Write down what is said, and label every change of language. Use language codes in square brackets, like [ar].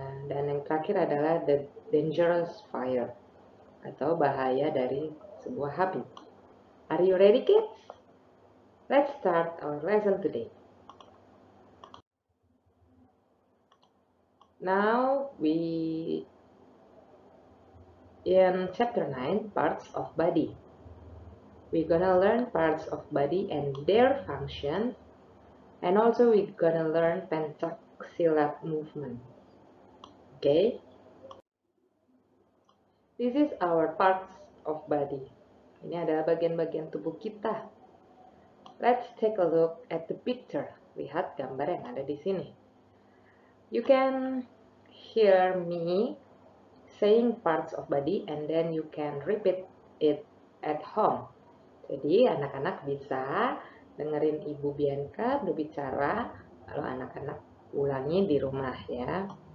[id] Dan yang terakhir adalah [en] the dangerous fire [id] atau bahaya dari sebuah api. [en] Are you ready, kids? Let's start our lesson today. Now we in chapter 9, parts of body. We're gonna learn parts of body and their functions, and also we're gonna learn pencak silat movement. Okay? This is our parts of body. [id] Ini adalah bagian-bagian tubuh kita. [en] Let's take a look at the picture. [id] Lihat gambar yang ada di sini. [en] You can hear me saying parts of body and then you can repeat it at home. [id] Jadi anak-anak bisa dengerin Ibu Bianca berbicara, lalu anak-anak ulangi di rumah ya.